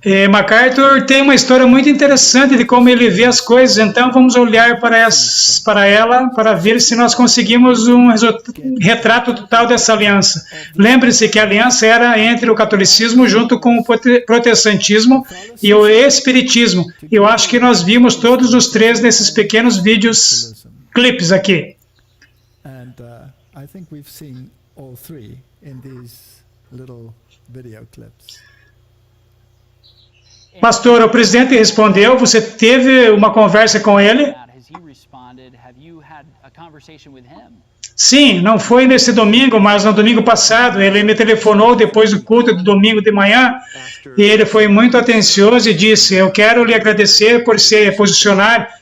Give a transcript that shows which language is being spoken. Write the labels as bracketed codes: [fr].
[pt] MacArthur tem uma história muito interessante de como ele vê as coisas, então vamos olhar para ela para ver se nós conseguimos um retrato total dessa aliança. Lembre-se que a aliança era entre o catolicismo junto com o protestantismo e o espiritismo. Eu acho que nós vimos todos os três nesses pequenos vídeos, clipes aqui. [en] I think we've seen all three in these little video clips. [pt] Pastor, o presidente respondeu, você teve uma conversa com ele? Sim, não foi nesse domingo, mas no domingo passado. Ele me telefonou depois do culto do domingo de manhã e ele foi muito atencioso e disse, eu quero lhe agradecer por se posicionar.